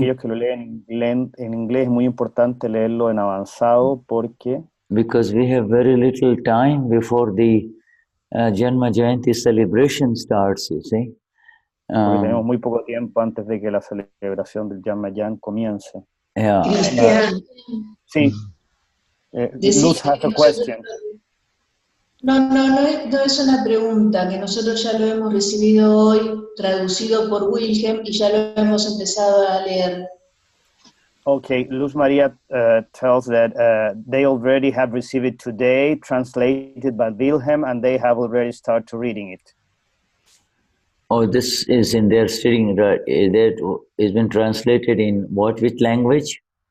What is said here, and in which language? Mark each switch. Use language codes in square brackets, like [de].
[es] Para aquellos que lo leen en inglés es muy importante leerlo en avanzado porque. [en] Because we have very little time before the Janma Jayanti celebration starts, you see. [es] Porque tenemos muy poco tiempo antes de que la celebración del Janma Jayanti comience. [en] Yeah. Cristian. Sí. Luz has a question. [es] No es una pregunta, que nosotros ya lo hemos recibido hoy, traducido por Wilhelm, y ya lo hemos empezado a leer. [en] Okay, Luz Maria tells that they already have received it today, translated by Wilhelm, and they have already started reading it. Oh, this is in their studying, that has been translated in which language?